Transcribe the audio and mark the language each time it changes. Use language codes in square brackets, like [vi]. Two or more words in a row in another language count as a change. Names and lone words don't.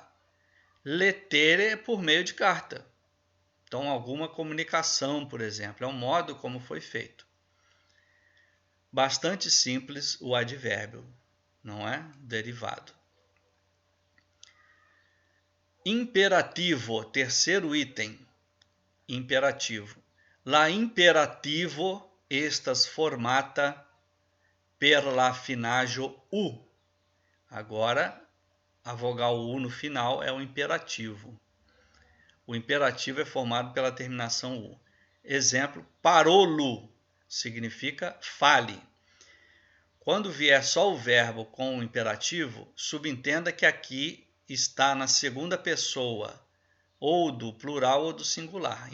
[pt] Lettere é por meio de carta. Então, alguma comunicação, por exemplo, é um modo como foi feito. Bastante simples o advérbio, não é? Derivado. Imperativo, terceiro item. Imperativo. [eo] La imperativo estas formata per la finaĵo u. [pt] Agora, a vogal u no final é o imperativo. O imperativo é formado pela terminação u. Exemplo, parolo significa fale. Quando vier só o verbo com o imperativo, subentenda que aqui está na segunda pessoa, ou do plural ou do singular.